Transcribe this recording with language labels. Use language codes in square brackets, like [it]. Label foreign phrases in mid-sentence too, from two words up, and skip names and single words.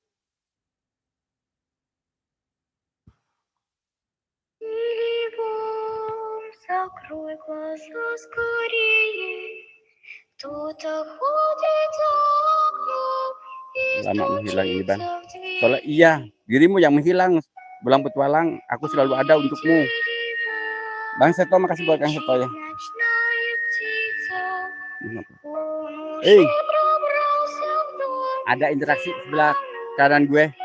[ru] Закрой глаза скорее, кто-то ходит за окном и [id] Lama menghilang ini Bang. [ru] стучится в дверь. [id] Soalnya iya, dirimu yang menghilang. Bolang Petualang, aku selalu ada untukmu. Bang Seto, makasih buat Kang Seto ya. Ada interaksi sebelah kanan gue.